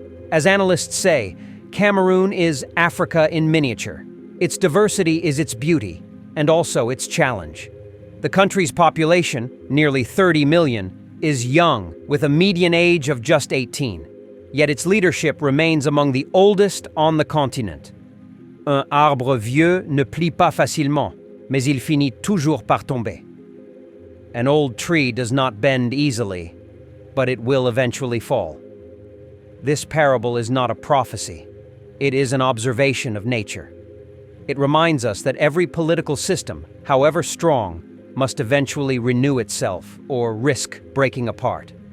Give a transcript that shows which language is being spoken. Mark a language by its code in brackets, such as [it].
[en] As analysts say, Cameroon is Africa in miniature. Its diversity is its beauty, and also its challenge. The country's population, nearly 30 million, is young, with a median age of just 18. Yet its leadership remains among the oldest on the continent. [fr] Un arbre vieux ne plie pas facilement, mais il finit toujours par tomber. [en] An old tree does not bend easily, but it will eventually fall. This parable is not a prophecy. It is an observation of nature. It reminds us that every political system, however strong, must eventually renew itself or risk breaking apart.